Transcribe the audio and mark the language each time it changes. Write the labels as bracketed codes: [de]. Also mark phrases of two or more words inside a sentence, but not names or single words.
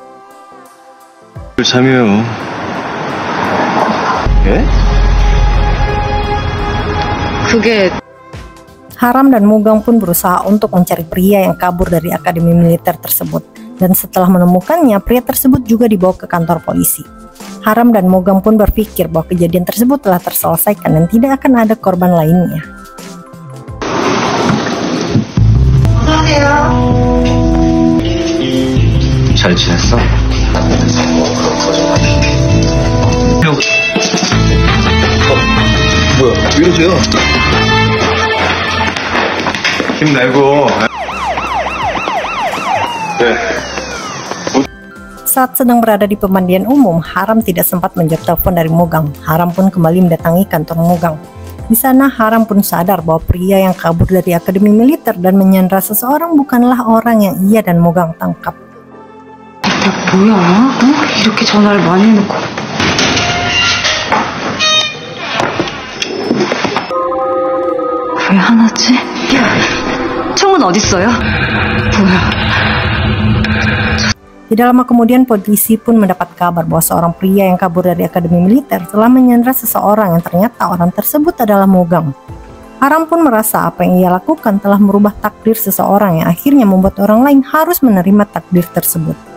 [id] Haram dan Mugang pun berusaha untuk mencari pria yang kabur dari akademi militer tersebut. Dan setelah menemukannya, pria tersebut juga dibawa ke kantor polisi. Haram dan Mugang pun berpikir bahwa kejadian tersebut telah terselesaikan dan tidak akan ada korban lainnya. [ko] 잘 지냈어? 뭐야, 왜 이러세요? 힘내고. 네. [id] Saat sedang berada di pemandian umum, Haram tidak sempat menjawab telepon dari Mugang. Haram pun kembali mendatangi kantor Mugang. Di sana Haram pun sadar bahwa pria yang kabur dari akademi militer dan menyandra seseorang bukanlah orang yang ia dan Mugang tangkap. [ko] 뭐야? 이렇게 전화를 많이 해놓고. 왜 안 왔지? 야, 총은 어딨어요? 뭐야? [id] Tidak lama kemudian polisi pun mendapat kabar bahwa seorang pria yang kabur dari akademi militer telah menyandra seseorang yang ternyata orang tersebut adalah Mugang. Haram pun merasa apa yang ia lakukan telah merubah takdir seseorang yang akhirnya membuat orang lain harus menerima takdir tersebut.